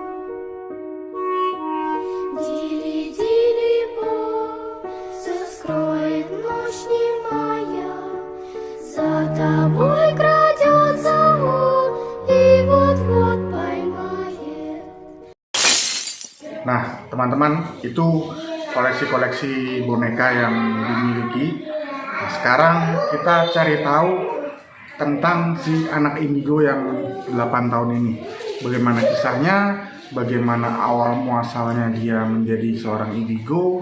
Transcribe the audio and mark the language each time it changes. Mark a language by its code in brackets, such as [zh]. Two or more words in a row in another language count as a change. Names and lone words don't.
[ru] Дили-дили-бом, скроет ночь немая, за тобой крадется он и вот-вот поймает. [id] Nah, teman-teman, itu koleksi-koleksi boneka yang dimiliki. Nah, sekarang kita cari tahu tentang si anak indigo yang 8 tahun ini. Bagaimana kisahnya, bagaimana awal muasalnya dia menjadi seorang indigo.